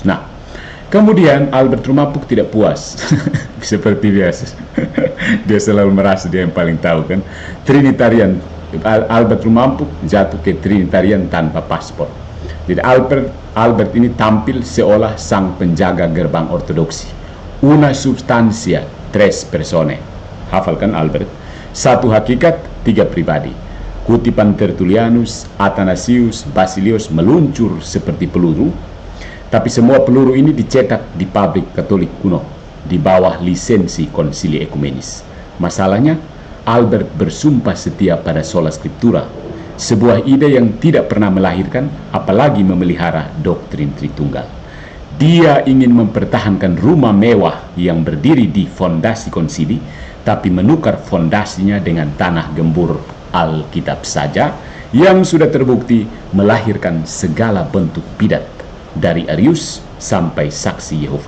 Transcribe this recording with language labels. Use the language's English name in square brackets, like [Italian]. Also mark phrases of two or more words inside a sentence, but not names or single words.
[Indonesian] Nah, kemudian Albert Rumampuk tidak puas. Seperti biasa. Dia selalu merasa dia yang paling tahu kan. Trinitarian. Albert Rumampuk jatuh ke Trinitarian tanpa paspor. Jadi Albert ini tampil seolah sang penjaga gerbang ortodoksi. [Latin] Una substantia, tres persone. [Indonesian] Hafalkan Albert. Satu hakikat, 3 pribadi. Kutipan Tertullianus, Athanasius, Basilius meluncur seperti peluru, tapi semua peluru ini dicetak di pabrik Katolik kuno di bawah lisensi Konsili Ekumenis. Masalahnya, Albert bersumpah setia pada [Latin] sola scriptura, [Indonesian] sebuah ide yang tidak pernah melahirkan apalagi memelihara doktrin Tritunggal. Dia ingin mempertahankan rumah mewah yang berdiri di fondasi konsili, tapi menukar fondasinya dengan tanah gembur Alkitab saja yang sudah terbukti melahirkan segala bentuk bidat dari Arius sampai saksi Yehova.